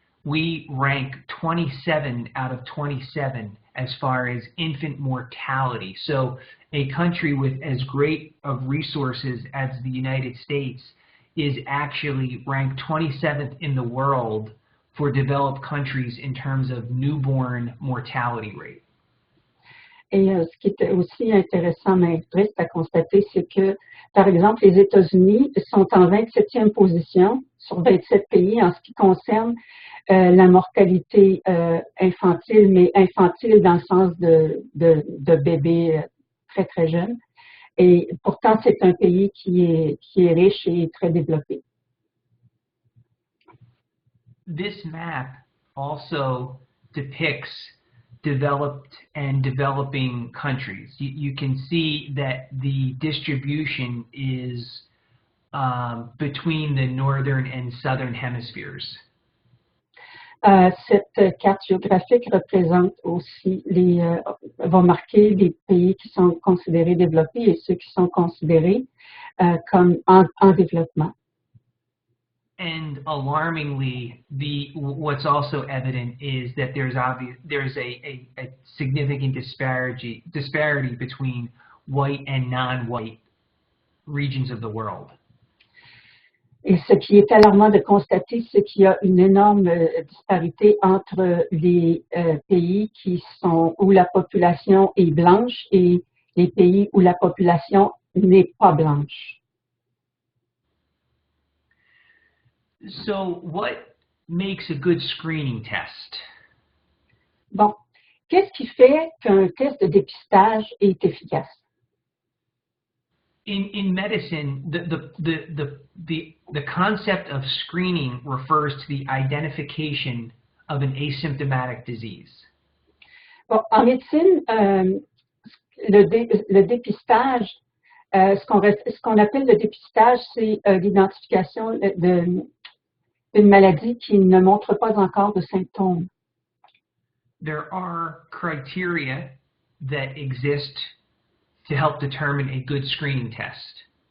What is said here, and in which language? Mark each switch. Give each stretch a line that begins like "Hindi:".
English: We rank 27 out of 27 as far as infant mortality. So a country with as great of resources as the United States is actually ranked 27th in the world for developed countries in terms of newborn mortality rate.
French: Et ce qui est aussi intéressant, mais triste à constater, c'est que, par exemple, les États-Unis sont en 27e position sur 27 pays en ce qui concerne la mortalité infantile, mais infantile dans le sens de bébés très, très jeunes. Et pourtant, c'est un pays qui est riche et très développé.
English: This map also depicts developed and developing countries. You can see that the distribution is between the northern and southern hemispheres.
French: Cette carte géographique représente aussi va marquer les pays qui sont considérés développés et ceux qui sont considérés comme en développement.
English: And alarmingly, what's also evident is that there's a significant disparity between white and non-white regions of the world.
French: Et ce qui est alarmant de constater, c'est qu'il y a une énorme disparité entre les pays où la population est blanche et les pays où la population n'est pas blanche.
English: So, what makes a good screening test?
French: Bon, qu'est-ce qui fait qu'un test de dépistage est efficace?
English: In medicine, the concept of screening refers to the identification of an asymptomatic disease.
French: Bon, en médecine, le dépistage, ce qu'on appelle le dépistage, c'est l'identification d'une maladie qui ne montre pas encore de symptômes.
English: There are criteria that exist to help determine a good screening test.